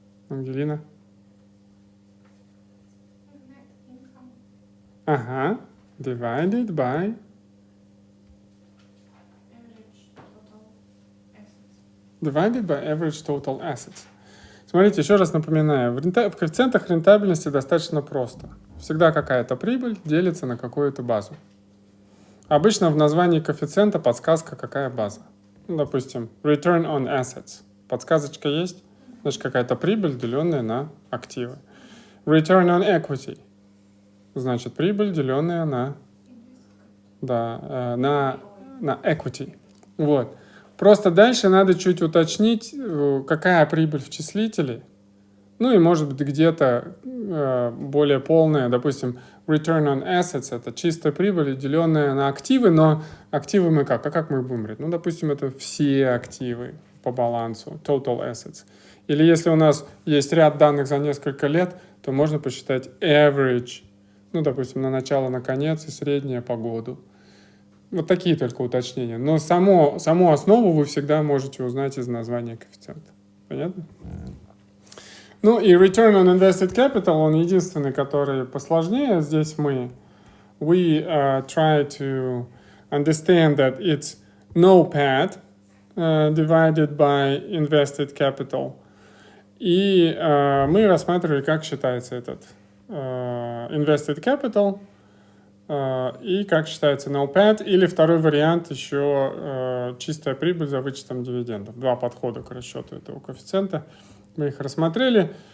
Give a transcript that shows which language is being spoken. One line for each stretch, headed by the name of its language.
Russian: Ангелина?
English: Net income. Divided by? Average total assets. Divided by average total assets.
Russian: Смотрите, еще раз напоминаю, в коэффициентах рентабельности достаточно просто. Всегда какая-то прибыль делится на какую-то базу. Обычно в названии коэффициента подсказка, какая база. Ну, допустим, return on assets. Подсказочка есть? Значит, какая-то прибыль, деленная на активы. Return on equity. Значит, прибыль, деленная на equity. Вот. Просто дальше надо чуть уточнить, какая прибыль в числителе. Ну и может быть где-то более полная, допустим, return on assets, это чистая прибыль, деленная на активы, но активы мы как? А как мы их будем брать? Ну, допустим, это все активы по балансу, total assets. Или если у нас есть ряд данных за несколько лет, то можно посчитать average, ну, допустим, на начало, на конец и среднее по году. Вот такие только уточнения. Но саму основу вы всегда можете узнать из названия коэффициента. Понятно? Ну и Return on Invested Capital, он единственный, который посложнее. Здесь
English: we try to understand that it's NOPAT divided by invested capital.
Russian: И мы рассматривали, как считается этот invested capital и как считается NOPAT, или второй вариант еще чистая прибыль за вычетом дивидендов. Два подхода к расчету этого коэффициента. Мы их рассмотрели.